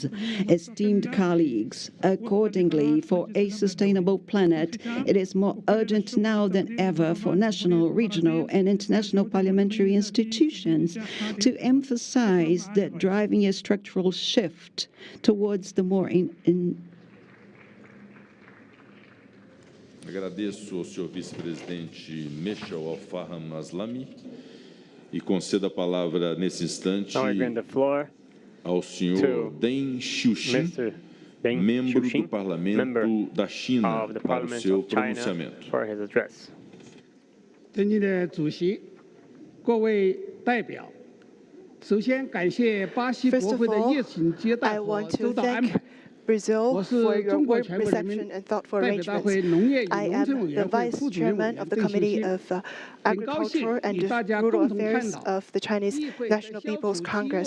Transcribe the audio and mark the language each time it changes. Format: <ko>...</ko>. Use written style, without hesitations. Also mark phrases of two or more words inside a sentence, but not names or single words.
<en>Esteemed colleagues, accordingly, for a sustainable planet, it is more urgent now than ever for national, regional, and international parliamentary institutions to emphasize that driving a structural shift towards the more</en> <pt>Agradeço ao senhor vice-presidente Michel Al-Faham Aslami e concedo a palavra nesse instante ao senhor Deng Xiuxin, membro do Parlamento da China, para o seu pronunciamento.</pt> <zh>尊敬的主席，各位代表，</zh> <en>First of all, I want to thank Brazil for your warm reception and thoughtful arrangements. I am the Vice Chairman of the Committee of Agriculture and Rural Affairs of the Chinese National People's Congress.</en>